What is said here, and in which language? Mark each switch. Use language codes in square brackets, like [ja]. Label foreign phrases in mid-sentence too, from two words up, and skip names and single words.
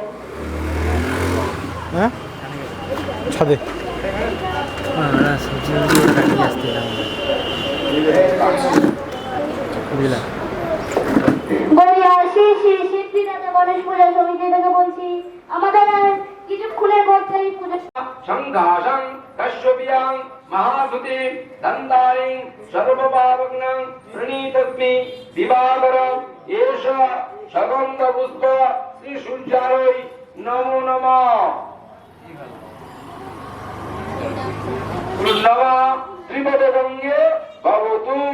[bn] হ্যাঁ ছাদে গড়িয়া শ্রী শ্রী সিদ্ধিদাতা গণেশ পূজা সমিতি থেকে বলছি, আমাদের আর কিছুক্ষণের মধ্যেই পুজো। [sa] সংঘাসং কশ্যপিয়াং মহাধুতি দন্তারিং সর্বপাবগ্নং প্রণীতস্মি দিবাকরং এষ সগন্ধ পুষ্প শ্রী সূর্যায় নমো নমঃ। নমঃ ত্রিপদ গঙ্গে ভবতু।